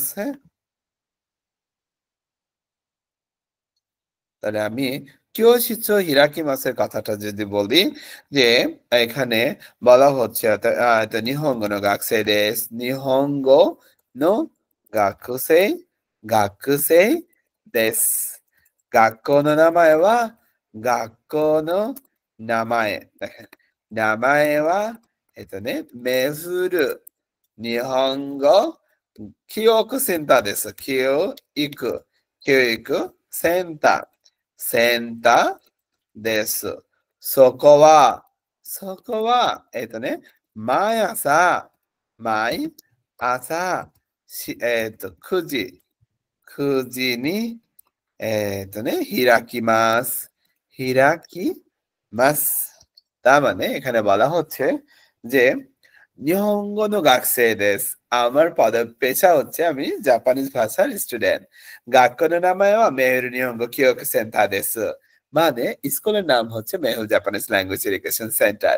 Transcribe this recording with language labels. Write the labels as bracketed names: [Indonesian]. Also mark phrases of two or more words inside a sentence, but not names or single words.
[Bangla] হ্যাঁ, তাহলে আমি [Japanese] 教室 開きますের [Bangla] কথাটা যদি বলি, যে এখানে বলা হচ্ছে [Japanese] 日本語 の 学生 です, 日本語 の 学生 学生 です, 学校の名前は学校の名前。名前は、メフル日本語教育センターです。教育センターです。そこは、毎朝、9時に開き ます, [Bangla] তার মানে এখানে বলা হচ্ছে যে [Japanese] 日本語 の 学生 です, [Bangla] আমার পেশা হচ্ছে আমি জাপানিজ ভাষার স্টুডেন্ট। [Japanese] 学校 の 名前 は メフル 日本語 教育 センター です, [Bangla] মানে স্কুলের নাম হচ্ছে মেহুল [English] Japanese Language Education Center.